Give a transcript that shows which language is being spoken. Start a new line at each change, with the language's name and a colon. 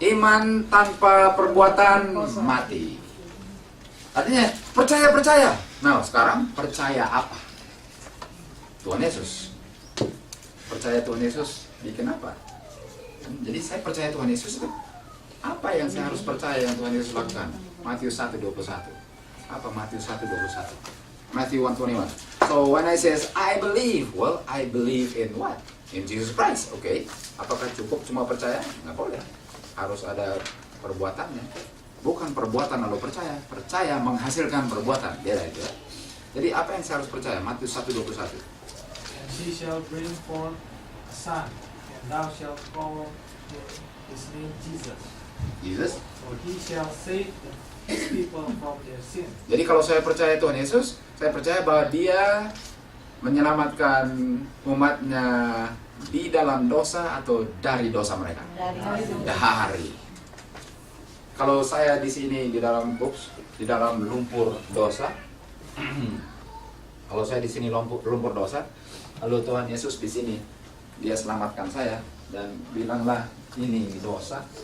Indonesian: Iman tanpa perbuatan mati. Artinya percaya. Nah, sekarang percaya apa? Tuhan Yesus. Percaya Tuhan Yesus bikin apa? Jadi saya percaya Tuhan Yesus itu apa yang saya harus percaya yang Tuhan Yesus lakukan? Matius 1:21. Apa Matius 1:21? Matthew 1:21.
English: So when I says I believe, well I believe in what? In Jesus Christ. Okay.
Indonesian: Apakah cukup cuma percaya? Nggak boleh. Harus ada perbuatannya. Bukan perbuatan lalu percaya. Percaya menghasilkan perbuatan. Beda itu ya. Jadi apa yang saya harus percaya? Matius 1:21.
English: And she shall bring forth a son, and thou shalt call his name Jesus. Jesus. For he shall save his people from their sins.
Indonesian: Jadi kalau saya percaya Tuhan Yesus, saya percaya bahwa Dia menyelamatkan umatnya di dalam dosa atau dari dosa mereka. Dari. Kalau saya di sini di dalam lumpur dosa, kalau saya di sini lumpur dosa, lalu Tuhan Yesus di sini Dia selamatkan saya dan bilanglah ini dosa.